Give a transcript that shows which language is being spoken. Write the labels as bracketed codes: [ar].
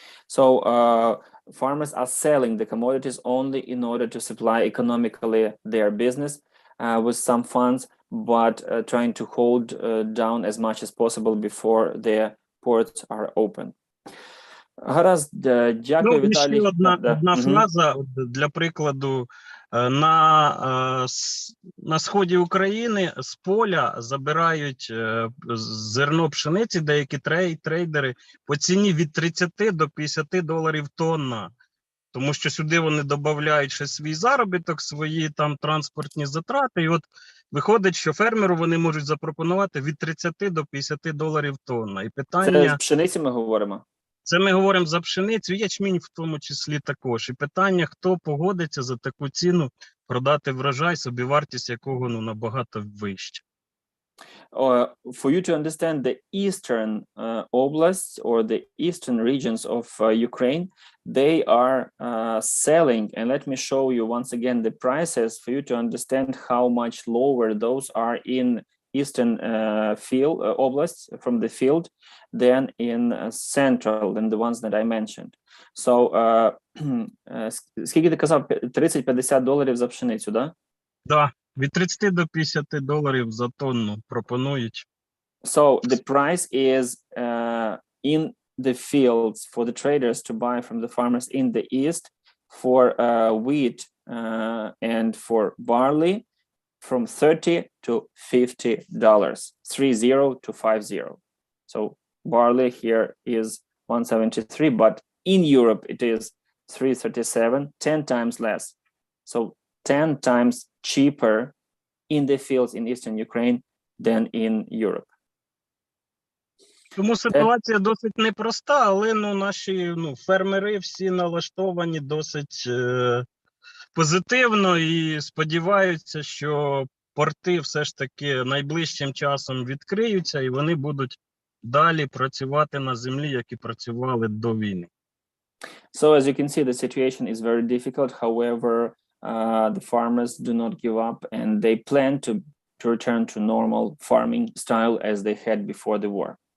[en] So farmers are selling the commodities only in order to supply economically their business with some funds, but trying to hold down as much as possible before their ports are open. [uk] Гаразд, дякую, Віталій. Ще одна фраза, для прикладу, на сході України з поля забирають зерно пшениці деякі трейдери по ціні від 30 до 50 доларів тонна. Тому що сюди вони додають ще свій заробіток, свої там транспортні затрати. І от виходить, що фермеру вони можуть запропонувати від 30 до 50 доларів тонна. І питання... Це з пшениці ми говоримо? Це ми говоримо за пшеницю, ячмінь в тому числі також. І питання, хто погодиться за таку ціну продати врожай, собівартість якого набагато вища. [en] For you to understand the eastern oblasts or the eastern regions of Ukraine, they are selling, and let me show you once again the prices for you to understand how much lower those are in eastern field oblasts from the field than in central, than the ones that I mentioned. [uk] So, скільки ти казав? $30-50 за пшеницю, да? Да, від 30 до 50 доларів за тонну пропонують. [en] So the price is in the fields for the traders to buy from the farmers in the east for wheat and for barley from $30 to $50, 30 to 50. So barley here is 173, but in Europe it is 337, 10 times less. So 10 times cheaper in the fields in eastern Ukraine than in Europe. [uk] Тому ситуація досить непроста, але наші фермери всі налаштовані досить позитивно і сподіваються, що порти все ж таки найближчим часом відкриються і вони будуть далі працювати на землі, як і працювали до війни. [en] So as you can see, the situation is very difficult. However, the farmers do not give up and they plan to return to normal farming style as they had before the war.